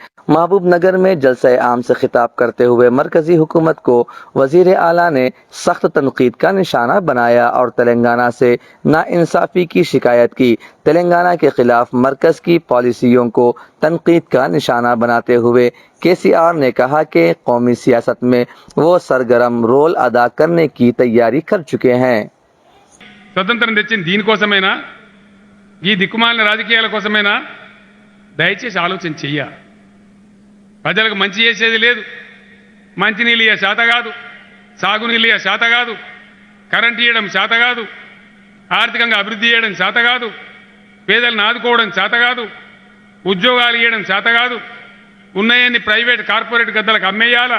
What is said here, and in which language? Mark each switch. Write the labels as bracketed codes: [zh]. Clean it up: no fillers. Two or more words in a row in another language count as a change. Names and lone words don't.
[ur] محبوب نگر میں جلسہ عام سے خطاب کرتے ہوئے مرکزی حکومت کو وزیر اعلیٰ نے سخت تنقید کا نشانہ بنایا اور تلنگانہ سے ناانصافی کی شکایت کی۔ تلنگانہ کے خلاف مرکز کی پالیسیوں کو تنقید کا نشانہ بناتے ہوئے کے سی آر نے کہا کہ قومی سیاست میں وہ سرگرم رول ادا کرنے کی تیاری کر چکے ہیں۔ [te] స్వతంత్రం తెచ్చింది దీనికోసమేనా? ఈ దిక్కుమాలిన రాజకీయాల కోసమేనా? దయచేసి ఆలోచన చెయ్య. ప్రజలకు మంచి చేసేది లేదు. మంచినీళ్ళు ఇయ్య శాత కాదు, సాగునీళ్ళు ఇయ్య శాత కాదు, కరెంట్ ఇవ్వడం శాత కాదు, ఆర్థికంగా అభివృద్ధి చేయడం శాత కాదు, పేదలను ఆదుకోవడం శాత కాదు, ఉద్యోగాలు ఇవ్వడం శాత కాదు, ఉన్నాయన్ని [en] private corporate [te] గద్దలకు అమ్మేయాలా?